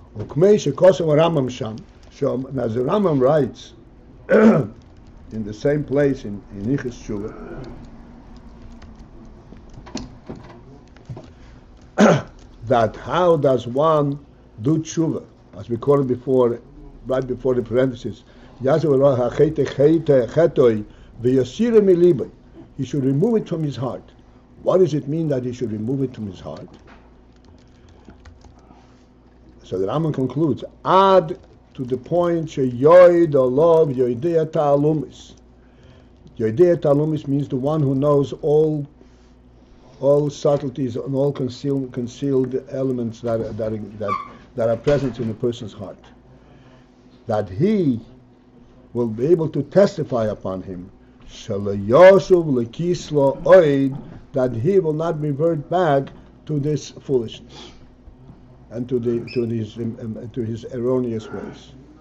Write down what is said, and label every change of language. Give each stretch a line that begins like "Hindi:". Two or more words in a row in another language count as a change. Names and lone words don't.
English: As the Rambam writes, in the same place in
Hebrew: הלכות תשובה,
English: that how does one do tshuva, as we called it before, right before the parenthesis, he should remove it from his heart. What does it mean that he should remove it from his heart? So the Rambam concludes, add to the point
Hebrew: שיעיד עליו יודע תעלומות. יודע תעלומות
English: means the one who knows all subtleties and all concealed elements that are present in a person's heart. That he will be able to testify upon him, that he will not revert back to this foolishness and to his erroneous ways.